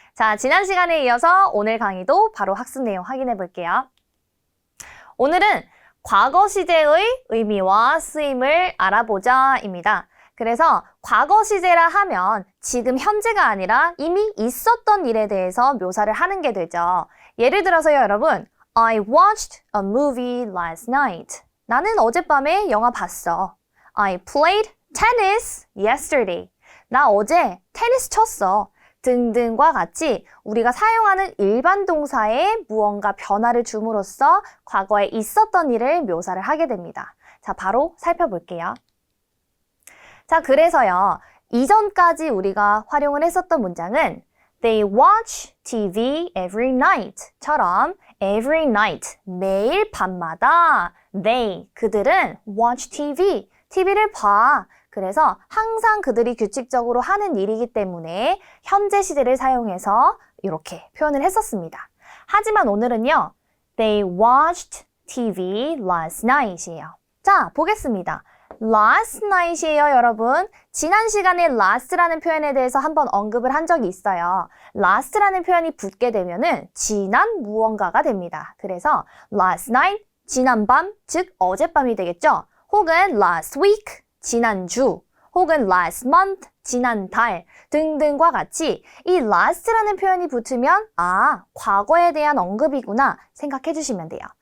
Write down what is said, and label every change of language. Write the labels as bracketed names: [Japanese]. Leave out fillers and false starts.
[Korean] 자, 지난 시간에 이어서 오늘 강의도 바로 학습 내용 확인해 볼게요. 오늘은 과거 시제의 의미와 쓰임을 알아보자입니다. 그래서 과거 시제라 하면 지금 현재가 아니라 이미 있었던 일에 대해서 묘사를 하는 게 되죠. 예를 들어서요, 여러분. [English] I watched a movie last night. [Korean] 나는 어젯밤에 영화 봤어. [English] I played tennis yesterday. [Korean] 나 어제 테니스 쳤어. 등등과 같이 우리가 사용하는 일반 동사에 무언가 변화를 줌으로써 과거에 있었던 일을 묘사를 하게 됩니다. 자, 바로 살펴볼게요. 자, 그래서요. 이전까지 우리가 활용을 했었던 문장은 [English] They watch TV every night [Korean] 처럼 every night, 매일 밤마다 they, 그들은 watch TV, TV를 봐. 그래서 항상 그들이 규칙적으로 하는 일이기 때문에 현재 시제를 사용해서 이렇게 표현을 했었습니다. 하지만 오늘은요. [English] They watched TV last night이에요. [Korean] 자, 보겠습니다. last night이에요, 여러분. 지난 시간에 last라는 표현에 대해서 한번 언급을 한 적이 있어요. last라는 표현이 붙게 되면은 지난 무언가가 됩니다. 그래서 last night, 지난 밤, 즉 어젯밤이 되겠죠. 혹은 last week, 지난주, 혹은 last month, 지난달 등등과 같이 이 last라는 표현이 붙으면 과거에 대한 언급이구나 생각해 주시면 돼요.